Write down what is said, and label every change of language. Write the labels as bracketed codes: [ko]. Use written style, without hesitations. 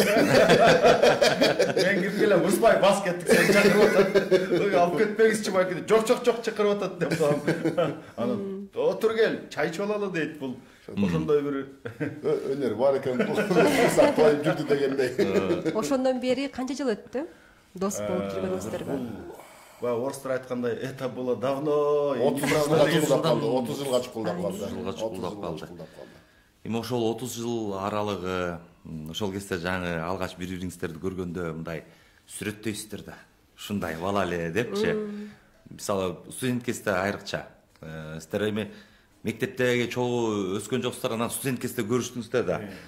[ky] Мен кирип келем, Ырысбай бас кеттик, сени чакырып атат. Алып кетпеңизчи байке. Жок, чакырып атат деп коем. Анан отур кел, чай ичип алалы дейт бул. Ошондой бир өнөр бар экен. Курсак тоюп жүрдү дегендей. Ошондон бери канча жыл өттү? Дос болуп жүргөнүңүздөргө? Орыстар айткандай, [ru] это было давно. [ky] 30 жылга чукулдап калды. Эми ошол 30 жыл аралыгы, ошол кезде жаңы алгач бири-бириңиздерди көргөндө мындай сүрөттөйсүздөр да. Ушундай бала эле депчи. Мисалы, студент кезде айрыкча. Сиздер эми мектептеги чогуу өскөн жоксуздар, анан студент кезде көрүштүңүздөр да.